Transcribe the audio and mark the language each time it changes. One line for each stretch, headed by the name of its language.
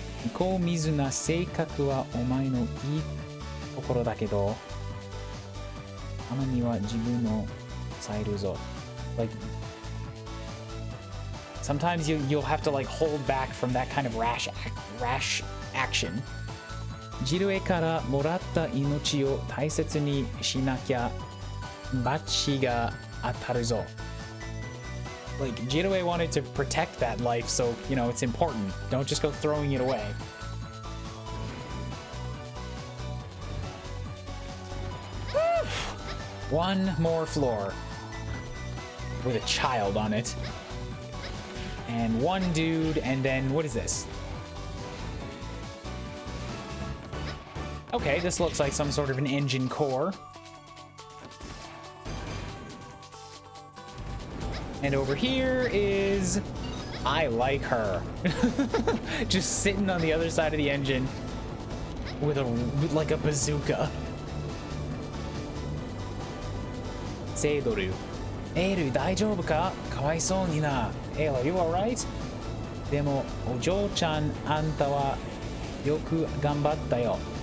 Japanese: 向こう水な性格はお前のいいところだけど、たまには自分を抑えるぞ。
English: Like, sometimes you'll have to like hold back from that kind of rash action.
Japanese: ジルエからもらった命を大切にしなきゃ罰が当たるぞ。
English: Like, Jirue wanted to protect that life, so, you know, it's important. Don't just go throwing it away. One more floor with a child on it. And one dude, and then, what is this? Okay, this looks like some sort of an engine core. And over here is... I like her. Just sitting on the other side of the engine with like a bazooka.
Japanese: セイドル。エール大丈夫か？かわいそうにな。
English: エール、you alright?
Japanese: でも、お嬢ちゃん、あんたはよく頑張ったよ。